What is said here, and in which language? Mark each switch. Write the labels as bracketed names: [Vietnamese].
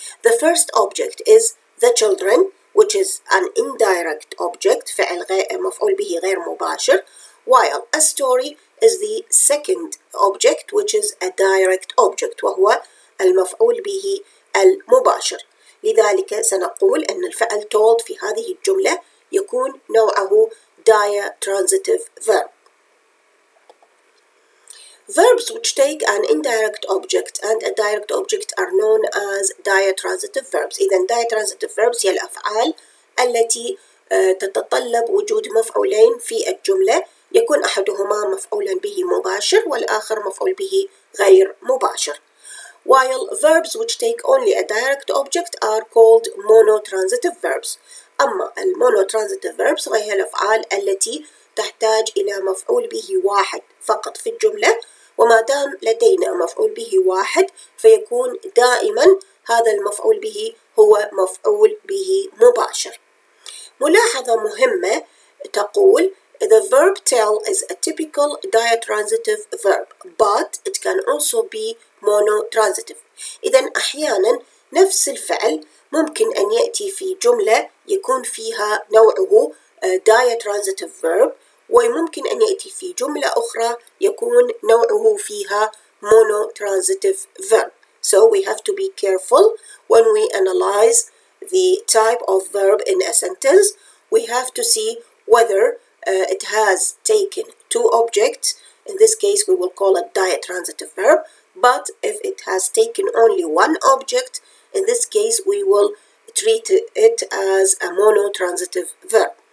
[English] The first object is the children, which is an indirect object, [Arabic] فعل مفعول به غير مباشر, [English] while a story is the second object, which is a direct object, [Arabic] وهو المفعول به المباشر. لذلك سنقول أن الفعل told في هذه الجملة يكون نوعه diatransitive verb. [English] Verbs which take an indirect object and a direct object are known as diatransitive verbs. [Arabic] إذن diatransitive verbs هي الأفعال التي تتطلب وجود مفعولين في الجملة، يكون أحدهما مفعولا به مباشر والآخر مفعول به غير مباشر. [English] While verbs which take only a direct object are called monotransitive verbs. [Arabic] أما المونوترانزيتيف verbs وهي الأفعال التي تحتاج إلى مفعول به واحد فقط في الجملة، وما دام لدينا مفعول به واحد فيكون دائما هذا المفعول به هو مفعول به مباشر. ملاحظة مهمة تقول [English] the verb tell is a typical diatransitive verb but it can also be monotransitive. [Arabic] إذن أحيانا نفس الفعل ممكن أن يأتي في جملة يكون فيها نوعه diatransitive verb، وممكن أن يأتي في جملة أخرى يكون نوعه فيها monotransitive verb. [English] So we have to be careful when we analyze the type of verb in a sentence. We have to see whether it has taken two objects. In this case we will call it diatransitive verb, but if it has taken only one object, in this case we will treat it as a monotransitive verb.